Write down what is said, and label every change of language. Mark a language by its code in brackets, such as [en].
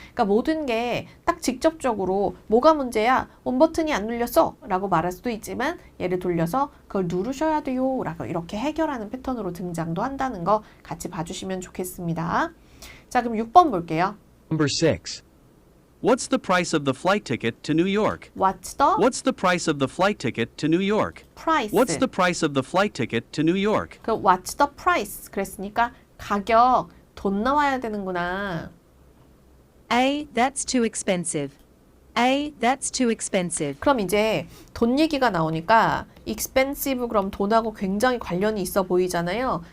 [ko] 그러니까 모든 게 딱 직접적으로 뭐가 문제야? 온 버튼이 안 눌렸어 라고 말할 수도 있지만 얘를 돌려서 그걸 누르셔야 돼요 라고 이렇게 해결하는 패턴으로 등장도 한다는 거 같이 봐주시면 좋겠습니다. 자, 그럼 6번 볼게요. [en] Number 6. What's the price of the flight ticket to New York? What's the What's the price of the flight ticket to New York? price? What's the price of the flight ticket to New York? [ko] 그 [en] what's the price? [ko] 그랬으니까 가격 돈 나와야 되는구나. [en] A. That's too expensive. A. That's too expensive. [ko] 그럼 이제 돈 얘기가 나오니까 expensive 그럼 돈하고 굉장히 관련이 있어 보이잖아요.